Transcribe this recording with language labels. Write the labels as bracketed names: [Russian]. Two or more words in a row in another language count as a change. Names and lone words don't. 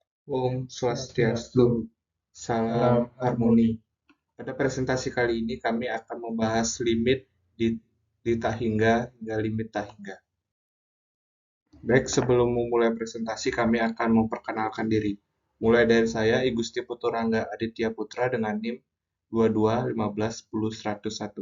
[Balinese] Om Swastiastu, [Indonesian] salam harmoni. Pada presentasi kali ini kami akan membahas limit di tak hingga limit tak hingga. Baik, sebelum memulai presentasi kami akan memperkenalkan diri. Mulai dari saya, I Gusti Puturangga Aditya Putra dengan NIM 22151001.